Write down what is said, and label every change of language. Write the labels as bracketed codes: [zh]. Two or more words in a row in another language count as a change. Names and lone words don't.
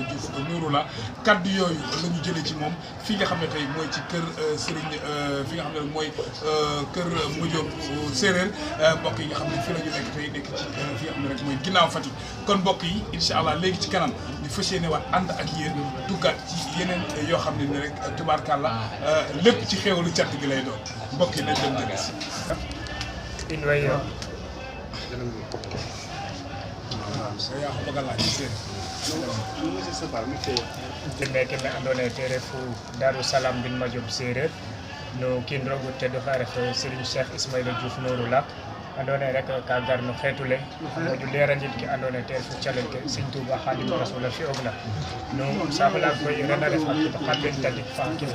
[wo] Diouf Nouroullah kaddu yooyu la ñu jëlee ci moom fii nga xam ne tey mooy ci kër Serigne fi nga xam ne rek mooy kër Madiop Séeréer mbokk yi nga xam ne fii la ñu nekk tey nekk ci fi nga xam ne rek mooy ginnaaw Fatick kon mbokk yi [ar] إن شاء الله [wo] léegi ci kanam ñu fas yéene waat ànd ak yéen duggaat ci yeneen yoo xam ne rek tubaarkàlla lépp ci xéewalu cant gi lay doon mbokk yi nañ dem dëgg si. in way yo yaa ko bëgg a laaj seen [srr] tembe keme andoona yee te refu Darou Salam mbin Madiop Séeréer no kiin roog o tedu xa ref Serigne Cheikh Ismaïla Diouf Nouroullah andone rek ka garno xetule moƴu leranit ke andone te fu calel ke Sëñ Tuuba Xaadimu Rasuul fi ogna no sahla koy rena ref hakito xamben tadik fa kin